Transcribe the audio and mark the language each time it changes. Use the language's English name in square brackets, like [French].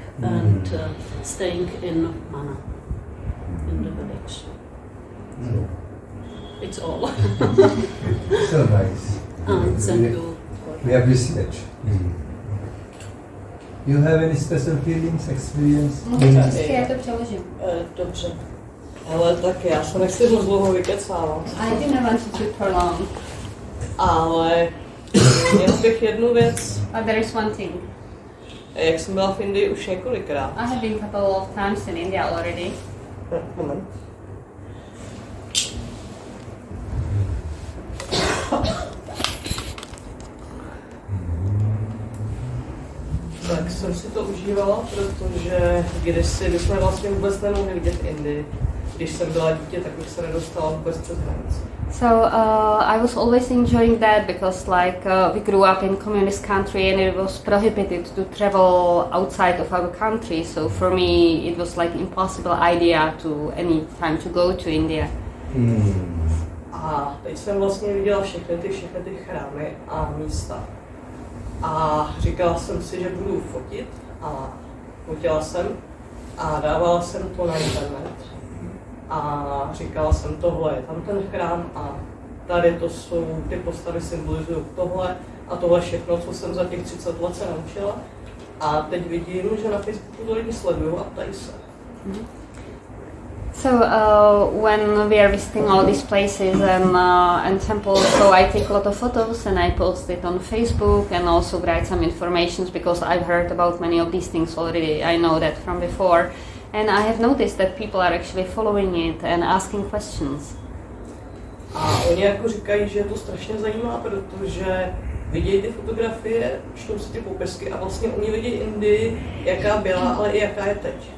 [English] And staying in Mina, in the village. So it's all. So nice. And thank you. We appreciate. You have any special feelings, experience? [Czech] Já to přeložím. Dobře. Ale tak já se nechci moc dlouho vykecávat. [English] I didn't want to prolong. [Czech] Ale měl bych jednu věc. [English] But there is one thing. [Czech] Jak jsem byla v Indii už několikrát. [English] I have been a couple of times in India already. [Czech] Moment. Tak jsem si to užívala, protože kdysi my jsme vlastně vůbec nemohli vidět Indii. Když jsem byla dítě, tak bych se nedostala vůbec přes hranici. [English] So I was always enjoying that because we grew up in communist country and it was prohibited to travel outside of our country. So for me it was like impossible idea to any time to go to India. [Czech] A teď jsem vlastně viděla všechny ty chrámy a místa. A říkala jsem si, že budu fotit a fotila jsem a dávala jsem to na internet. A říkala jsem, tohle je tam ten chrám a tady to jsou, ty postavy symbolizují tohle a tohle všechno, co jsem za těch 30 let se naučila. A teď vidím, že na Facebooku to lidi sledují a ptají se. [English] So when we are visiting all these places and temples, so I take a lot of photos and I post it on Facebook and also write some informations because I've heard about many of these things already. I know that from before, and I have noticed that people are actually following it and asking questions. [Czech] A oni jako říkají, že je to strašně zajímá, protože vidějí ty fotografie, čtou si ty popisky a vlastně oni vidí Indii, jaká byla, ale i jaká je teď.